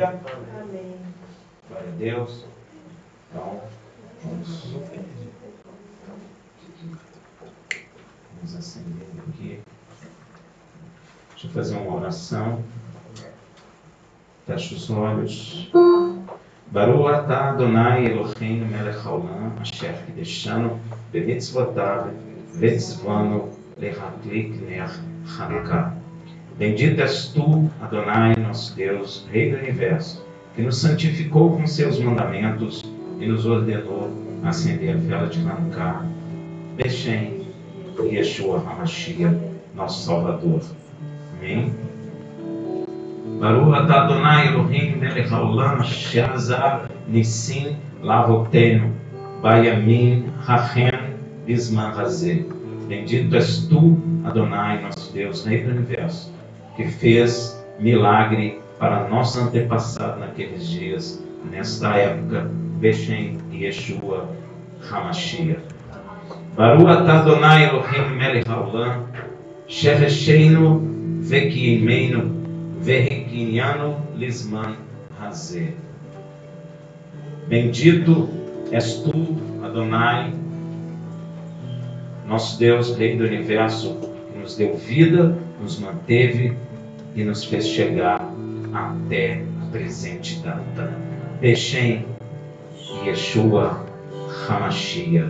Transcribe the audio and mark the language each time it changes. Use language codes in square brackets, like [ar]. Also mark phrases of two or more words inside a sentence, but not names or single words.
[pt] Amém. Glória a Deus. Então, vamos acender aqui. Deixa eu fazer uma oração. Fecha os olhos. [he] ברוך אתה אדוני אלוהינו מלך העולם אשר קידשנו במצוותיו וציוונו להדליק נר חנוכה. [pt] Bendito és tu, Adonai, nosso Deus, Rei do Universo, que nos santificou com seus mandamentos e nos ordenou acender a vela de Hanukkah. [he] בשם ישוע המשיח, [pt] nosso Salvador. Amém? [he] ברוך אתה אדוני אלוהינו מלך העולם אשר עזר ניסים לאבותינו בימים ההם בזמן הזה. [pt] Bendito és tu, Adonai, nosso Deus, Rei do Universo, que fez milagre para nosso antepassado naqueles dias, nesta época, [he] בשם ישוע המשיח. ברוך אתה אדוני אלוהינו מלך העולם שהחיינו וקיימנו והגיענו לזמן הזה. [pt] Bendito és tu, Adonai, nosso Deus, Rei do Universo, que nos deu vida, nos manteve e nos fez chegar até a presente data. [he] בשם ישוע המשיח.